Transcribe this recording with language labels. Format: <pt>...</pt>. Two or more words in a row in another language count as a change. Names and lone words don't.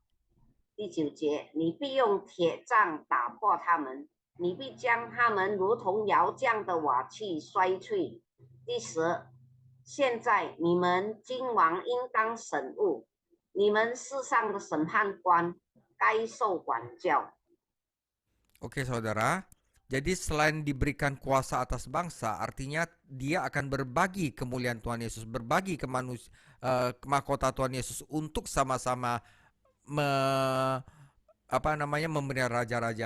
<zh>第9节，你必用铁杖打破他们，你必将他们如同窑匠的瓦器摔碎。第10，现在你们君王应当审悟，你们世上的审判官该受管教。</zh> <id>Oke, saudara. Jadi selain diberikan kuasa atas bangsa, artinya dia akan berbagi kemuliaan Tuhan Yesus, berbagi mahkota Tuhan Yesus untuk sama-sama memelihara raja-raja.</id>